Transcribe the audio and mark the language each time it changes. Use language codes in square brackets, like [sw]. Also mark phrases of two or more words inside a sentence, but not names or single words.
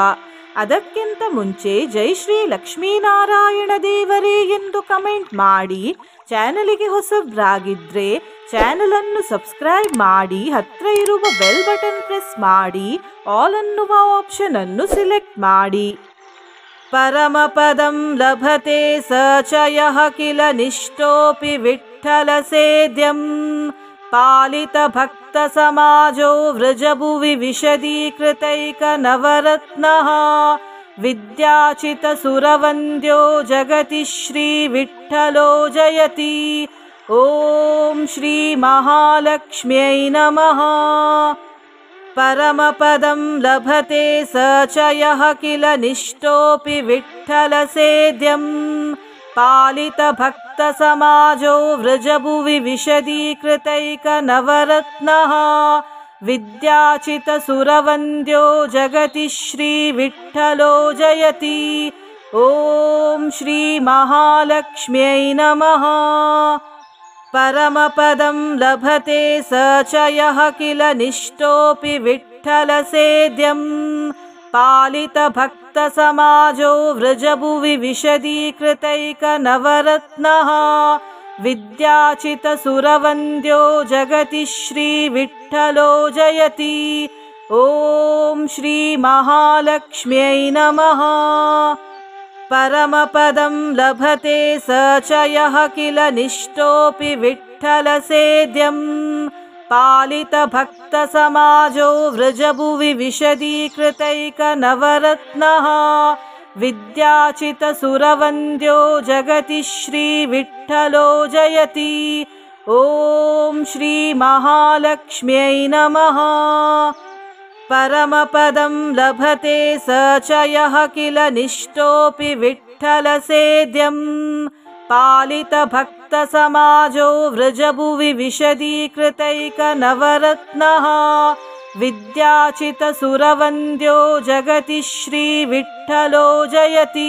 [kn] ಅದಕ್ಕಿಂತ ಮುಂಚೆ ಜೈ ಶ್ರೀ ಲಕ್ಷ್ಮೀನಾರಾಯಣ ದೇವರೇ ಎಂದು ಕಮೆಂಟ್ ಮಾಡಿ. ಚಾನಲಿಗೆ ಹೊಸಬ್ರಾಗಿದ್ರೆ ಚಾನಲನ್ನು ಸಬ್ಸ್ಕ್ರೈಬ್ ಮಾಡಿ. ಹತ್ರ ಇರುವ [en] bell button press [kn] ಮಾಡಿ. ಆಲ್ ಅನ್ನುವ ಆಪ್ಷನ್ ಅನ್ನು ಸಿಲೆಕ್ಟ್ ಮಾಡಿ. [sa] ಪರಮಪದಂ ಲಭತೆ ಸ ಚ ಯಃ ಕಿಲ ನಿಷ್ಠೋಪಿ ವಿಠ್ಠಲ ಸೇದ್ಯಂ ಪಾಲಿತ ಭಕ್ತ ಸಮಾಜೋ ವೃಜಭುವಿ ವಿಶದೀಕೃತೈಕ ನವರತ್ನಃ ವಿದ್ಯಾಚಿತ ಸುರವಂದ್ಯೋ ಜಗತಿ ಶ್ರೀ ವಿಠ್ಠಲೋ ಜಯತಿ. ಓಂ ಶ್ರೀ ಮಹಾಲಕ್ಷ್ಮ್ಯೈ ನಮಃ. ಪರಮಪದಂ ಲಭತೆ ಸ ಚ ಯಃ ಕಿಲ ನಿಷ್ಠೋಪಿ ವಿಠ್ಠಲ ಸೇದ್ಯಂ ಪಾಲಿತ ಭಕ್ತ ಸಮಾಜೋ ವೃಜಭುವಿ ವಿಶದೀಕೃತೈಕ ನವರತ್ನಃ ವಿದ್ಯಾಚಿತ ಸುರವಂದ್ಯೋ ಜಗತಿ ಶ್ರೀ ವಿಠ್ಠಲೋ ಜಯತಿ. ಓಂ ಶ್ರೀ ಮಹಾಲಕ್ಷ್ಮ್ಯೈ ನಮಃ. ಪರಮಪದಂ ಲಭತೆ ಸ ಚ ಯಃ ಕಿಲ ನಿಷ್ಠೋಪಿ ವಿಠ್ಠಲ ಸೇದ್ಯಂ ಪಾಲಿತ ಭಕ್ತ ಸಮಾಜೋ ವೃಜಭುವಿ ವಿಶದೀಕೃತೈಕ ನವರತ್ನಃ ವಿದ್ಯಾಚಿತ ಸುರವಂದ್ಯೋ ಜಗತಿ ಶ್ರೀ ವಿಠ್ಠಲೋ ಜಯತಿ. ಓಂ ಶ್ರೀ ಮಹಾಲಕ್ಷ್ಮ್ಯೈ ನಮಃ. ಪರಮಪದಂ ಲಭತೆ ಸ ಚ ಯಃ ಕಿಲ ನಿಷ್ಠೋಪಿ ವಿಠ್ಠಲ ಸೇದ್ಯಂ ಪಾಲಿತ ಭಕ್ತ ಸಮಾಜೋ ವೃಜಭುವಿ ವಿಶದೀಕೃತೈಕ ನವರತ್ನಃ ವಿದ್ಯಾಚಿತ ಸುರವಂದ್ಯೋ ಜಗತಿ ಶ್ರೀ ವಿಠ್ಠಲೋ ಜಯತಿ. ಓಂ ಶ್ರೀ ಮಹಾಲಕ್ಷ್ಮ್ಯೈ ನಮಃ. परमपदं लभते स च यः किल निष्टोऽपि विठ्ठलसेद्यं पालितभक्तसमाजो वृजभुवि विशदीकृतैकनवरत्नः विद्याचितसुरवन्द्यो जगति श्रीविठ्ठलो जयति।